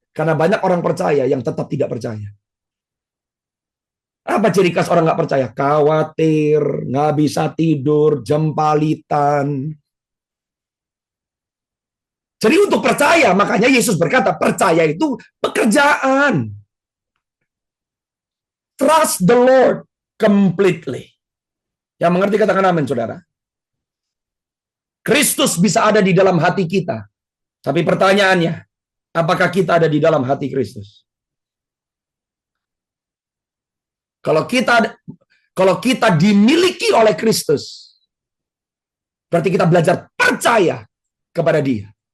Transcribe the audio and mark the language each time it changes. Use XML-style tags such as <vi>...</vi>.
<id>Karena banyak orang percaya yang tetap tidak percaya. Apa ciri khas orang nggak percaya? Khawatir, nggak bisa tidur, jempalitan. Jadi untuk percaya, makanya Yesus berkata, percaya itu pekerjaan.</id> <en>Trust the Lord completely.</en> <id>Yang mengerti katakan amin, saudara. Kristus bisa ada di dalam hati kita. Tapi pertanyaannya, apakah kita ada di dalam hati Kristus? Kalau kita dimiliki oleh Kristus, berarti kita belajar percaya kepada Dia.</id>